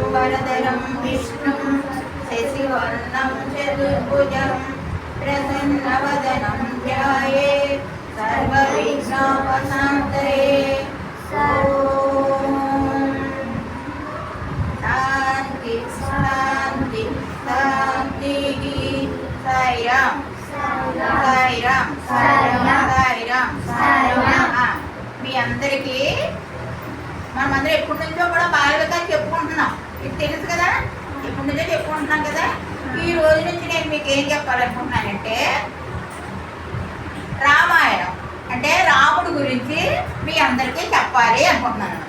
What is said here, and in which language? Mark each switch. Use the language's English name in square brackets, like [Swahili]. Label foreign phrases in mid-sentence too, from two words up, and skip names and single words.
[Sanskrit] शुक्लाम्बरधरं विष्णुं शशिवर्णं चतुर्भुजं प्रसन्नवदनं ध्यायेत् सर्वविघ्नोपशान्तये। शान्ति शान्ति शान्तिः। साईराम साईराम साईराम साईराम। [Telugu] మీ అందరికీ మనమందరం ఎప్పటి నుంచో కూడా బాలవిగా చెప్పుకుంటున్నాం, ఇది తెలుసు కదా, ఎప్పటి నుంచో చెప్పుకుంటున్నాం కదా. ఈ రోజు నుంచి నేను మీకు ఏం చెప్పాలనుకుంటున్నానంటే, రామాయణం అంటే రాముడు గురించి మీ అందరికీ చెప్పాలి అనుకుంటున్నాను అనమాట.